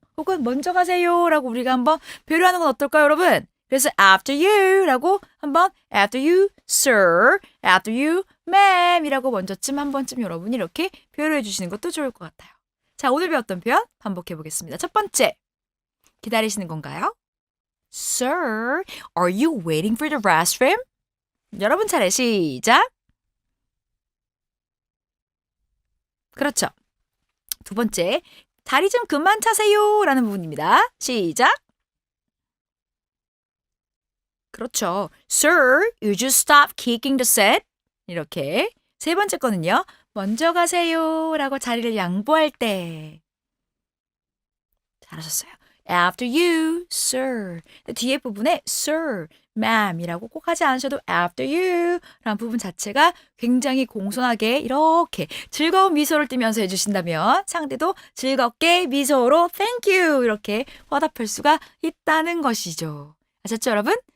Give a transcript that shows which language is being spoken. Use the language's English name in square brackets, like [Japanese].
[Korean] 혹은 먼저 가세요라고 우리가 한번 배려하는 건 어떨까요 여러분? 그래서 after you라고 한번 [English] after you sir, after you ma'am [Korean] 이라고 먼저쯤 한 번쯤 여러분이 이렇게 표현해 주시는 것도 좋을 것 같아요. 자, 오늘 배웠던 표현 반복해 보겠습니다. 첫 번째, 기다리시는 건가요? [English] Sir, are you waiting for the restroom? [Korean] 여러분 차례 시작. 그렇죠. 두 번째, 다리 좀 그만 차세요 라는 부분입니다. 시작. 그렇죠. [English] Sir, you just stop kicking the set. [Korean] 이렇게. 세 번째 거는요. 먼저 가세요 라고 자리를 양보할 때. 잘하셨어요. [English] After you, sir. [Korean] 뒤에 부분에 sir, ma'am 이라고 꼭 하지 않으셔도 after you 라는 부분 자체가 굉장히 공손하게 이렇게 즐거운 미소를 띠면서 해주신다면 상대도 즐겁게 미소로 [English] thank you [Korean] 이렇게 화답할 수가 있다는 것이죠. 아셨죠 여러분?